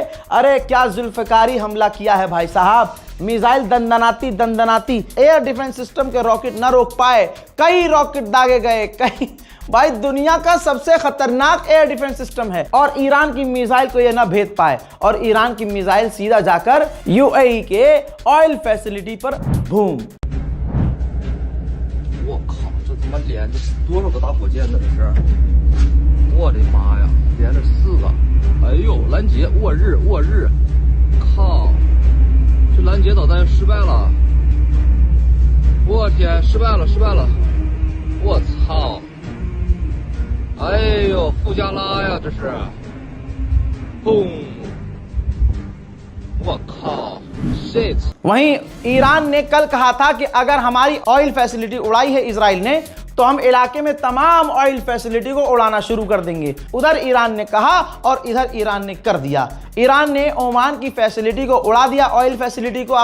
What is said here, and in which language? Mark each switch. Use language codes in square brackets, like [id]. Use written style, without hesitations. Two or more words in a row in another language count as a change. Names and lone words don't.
[hi] अरे क्या जुल्फकारी हमला किया है भाई साहब। मिसाइल दंदनाती दंदनाती [en] air defense system [hi] के रॉकेट न रोक पाए, कई रॉकेट दागे गए, कई। भाई दुनिया का सबसे खतरनाक [en] air defense system [hi] है और ईरान की मिसाइल को यह ना भेद पाए, और ईरान की मिसाइल सीधा जाकर यूएई के [en] oil facility [hi] पर बूम। [zh] 我靠，这他妈连着多少个大火箭呢？这是，我的妈呀，连着4个！哎呦，拦截，卧日，卧日，靠，这拦截导弹失败了！我天，失败了，失败了！我操！哎呦，傅加拉呀，这是，嘣！我靠 shit！ [hi] वहीं ईरान ने कल कहा था कि अगर हमारी [en] oil facility [hi] उड़ाई है इजराइल ने तो हम इलाके में तमाम [en] oil facility [hi] को उड़ाना शुरू कर देंगे। उधर ईरान ने कहा और इधर ईरान ने कर दिया। ईरान ने ओमान की फैसिलिटी को उड़ा दिया, [en] oil facility [hi] को।